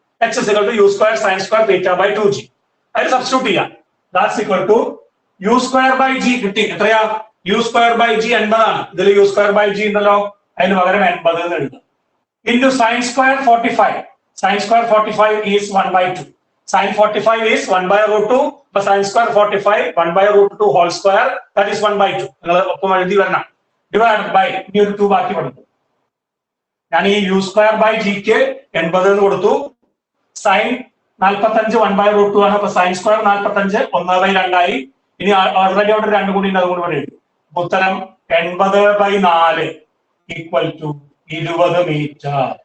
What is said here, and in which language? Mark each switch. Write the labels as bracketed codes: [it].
[en] h is equal to u square sin square theta by 2g. [ml] അതിന് substitute ചെയ്യാം. [en] That's equal to u square by g [ml] കിട്ടി. എത്രയാ? [en] u square by g 80 ആണ്. [ml] ഇതിൽ u square by g ഉണ്ടല്ലോ, അതിന് പകരം 80 എന്ന് എഴുതാം. [en] Into sin square 45. Sin square 45 is 1/2. Sin 45 is 1/√2. But sin square 45 1/√2 whole square, that is 1/2. [ml] നിങ്ങൾ ഒപ്പം എഴുതി വരണം. Divided by ഇനി ഒരു 2 ബാക്കി കൊടുത്തു. ഞാൻ ഈ u square by g ക്ക് 80 എന്ന് കൊടുത്തു. Sin 45 1/√2 ആണ്. അപ്പൊ സൈൻ സ്ക്വയർ 45 1/2 ആയി. ഇനി ഓൾറെഡി അവിടെ 2 കൂടി ഉണ്ട്, അതുകൊണ്ട് ഇവിടെ എഴുതി. ഉത്തരം 80/4 ഈക്വൽ ടു 20 മീറ്റർ.